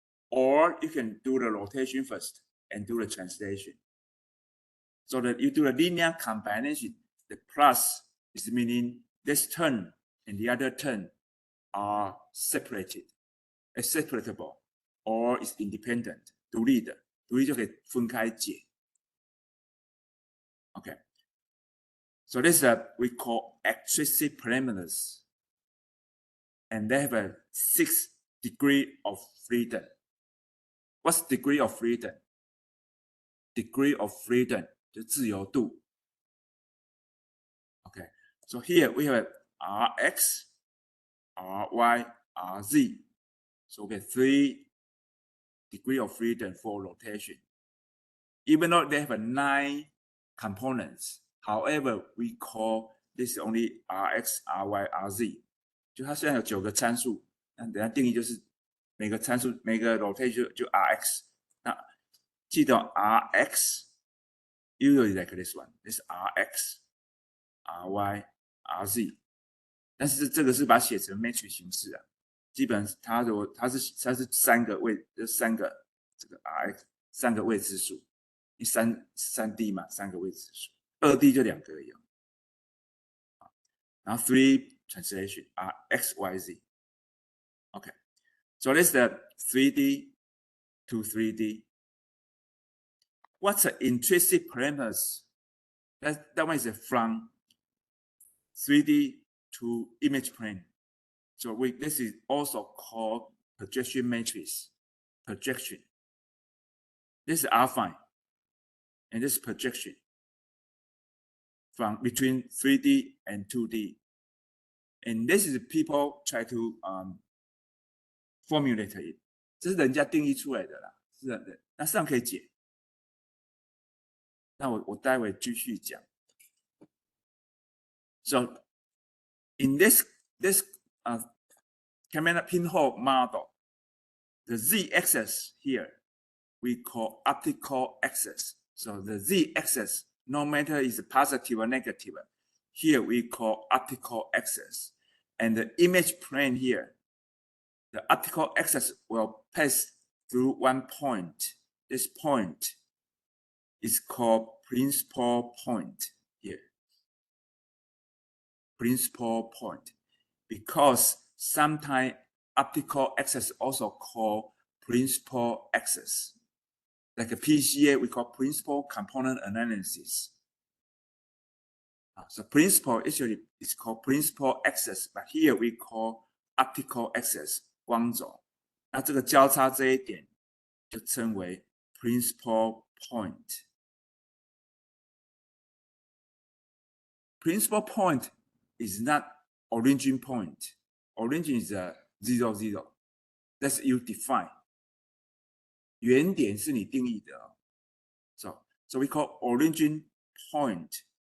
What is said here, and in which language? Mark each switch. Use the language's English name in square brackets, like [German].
[English] Or you can do the rotation first and do the translation. So that you do a linear combination. The plus is meaning this term and the other term are separated, is separatable, or is independent. [Chinese] 独立的，独立就可以分开解。 [English] Okay. So this we call extrinsic parameters. And they have a 6 degree of freedom. What's degree of freedom? Degree of freedom [Chinese] 就自由度。 [English] Okay, so here we have Rx, Ry, Rz. So we have 3 degree of freedom for rotation. Even though they have 9 components, however, we call this only Rx, Ry, Rz. [Chinese] 就它虽然有9个参数，但等下定义就是每个参数每个 rotation 就 Rx。那记得 [English] Rx usually like this one. This Rx, Ry, Rz. [Chinese] 但是这个是把它写成 matrix 形式啊。基本上它是3个位，这3个这个 Rx 3个未知数。 3D 嘛，3个未知数，2D 就2个而已。 [English] 然后 3 translation are X, Y, Z. Okay, so this is the 3D to 3D. What's the intrinsic parameters? That one is from 3D to image plane. So this is also called projection matrix. Projection. This is affine, and this is projection from between 3D and 2D. And this is people try to formulate it. [Chinese] 这是人家定义出来的啦，是的。那上可以解。那我待会继续讲。 [English] So in this camera pinhole model, the z-axis here we call optical axis. So the z-axis, no matter is positive or negative, here we call optical axis. And the image plane here, the optical axis will pass through one point. This point is called principal point here. Principal point. Because sometimes optical axis also called principal axis. Like a PCA, we call principal component analysis. So principal actually is called principal axis, but here we call optical axis 光轴。 [Chinese] 那这个交叉这一点就称为 principal point. [English] Principal point is not origin point. Origin is 0, 0. That's you define. [Chinese] 原点是你定义的哦。 [English] So we call origin point.